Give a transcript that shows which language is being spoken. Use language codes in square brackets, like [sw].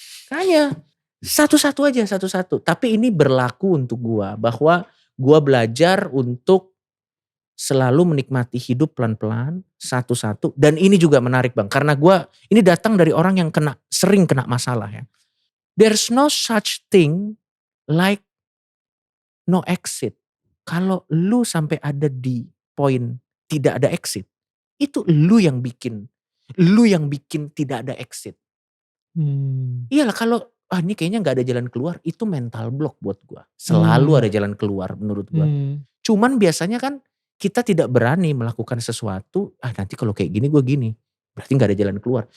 [id] Makanya satu-satu aja, satu-satu. Tapi ini berlaku untuk gua, bahwa gua belajar untuk selalu menikmati hidup pelan-pelan, satu-satu. Dan ini juga menarik Bang, karena gua ini datang dari orang yang sering kena masalah ya. [en] There's no such thing like no exit. [id] Kalau lu sampai ada di poin tidak ada exit, itu lu yang bikin tidak ada exit. Iyalah kalau ini kayaknya gak ada jalan keluar, itu mental block buat gua. Selalu ada jalan keluar menurut gua. Cuman biasanya kan kita tidak berani melakukan sesuatu, nanti kalau kayak gini gue gini. Berarti gak ada jalan keluar.